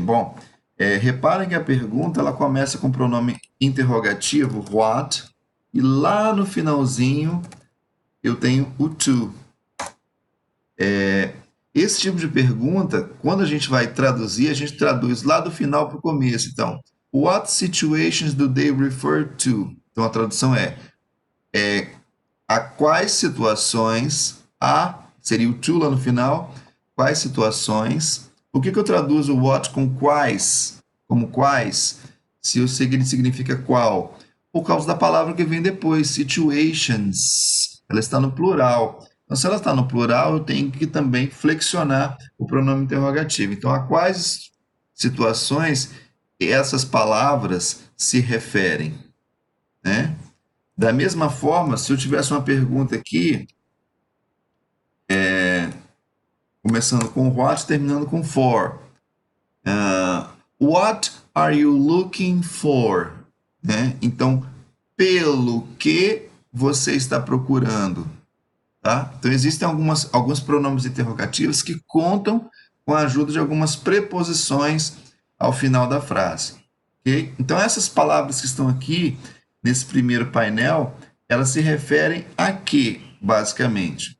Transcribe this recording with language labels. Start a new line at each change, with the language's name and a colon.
Portuguese: Bom, reparem que a pergunta ela começa com o pronome interrogativo, what, e lá no finalzinho eu tenho o to. Esse tipo de pergunta, quando a gente vai traduzir, a gente traduz lá do final para o começo.
English: Então, what situations do they refer to?
Portuguese: Então, a tradução a quais situações, seria o to lá no final, quais situações. Por que eu traduzo o what com quais? Como quais? Se eu sei que ele significa qual? Por causa da palavra que vem depois, situations. Ela está no plural. Então, se ela está no plural, eu tenho que também flexionar o pronome interrogativo. Então, a quais situações essas palavras se referem? Né? Da mesma forma, se eu tivesse uma pergunta aqui, começando com what, terminando com for.
English: What are you looking for?
Portuguese: Né? Então, pelo que você está procurando? Tá? Então, existem alguns pronomes interrogativos que contam com a ajuda de algumas preposições ao final da frase. Okay? Então, essas palavras que estão aqui, nesse primeiro painel, elas se referem a quê, basicamente?